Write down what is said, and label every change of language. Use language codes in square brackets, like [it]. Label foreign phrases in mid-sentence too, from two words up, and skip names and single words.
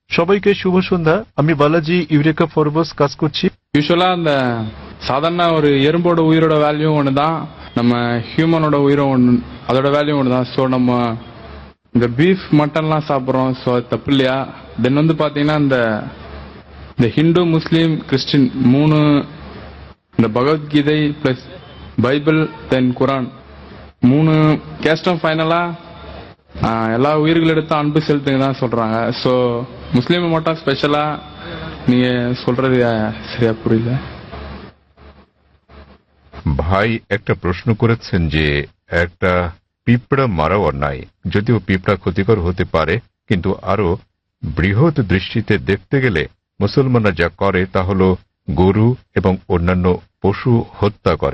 [ta] சபைக்கு சுப சந்தா [bn] আমি বালাজি ইউরেকা ফরবস কাজ করছি [ta] யூஸ்வலா அந்த சாதாரண ஒரு எறும்போட உயிரோட வேல்யூ ஒன்று தான், நம்ம ஹியூமனோட உயிரும் ஒன்று, அதோட வேல்யூ ஒன்று தான். ஸோ நம்ம இந்த பீஃப் மட்டன்லாம் சாப்பிட்றோம், ஸோ அது தப்பு இல்லையா? தென் வந்து பார்த்தீங்கன்னா இந்த ஹிந்து முஸ்லீம் கிறிஸ்டின் மூணு, இந்த பகவத்கீதை பிளஸ் பைபிள் தென் குரான் மூணு கேஸ்டும் ஃபைனலா எல்லா உயிர்களிடத்தும் அன்பு செலுத்துங்க தான் சொல்றாங்க. ஸோ முஸ்லீம் மட்டும் ஸ்பெஷலா நீங்க சொல்றது சரியா புரியல [bn] ভাই। একটা প্রশ্ন করেছেন যে একটা পিঁপড়া মারা অন্যায়, যদিও পিঁপড়া ক্ষতিকর হতে পারে, কিন্তু আরো বৃহৎ দৃষ্টিতে দেখতে গেলে মুসলমানরা যা করে তা হল গরু এবং অন্যান্য পশু হত্যা করে।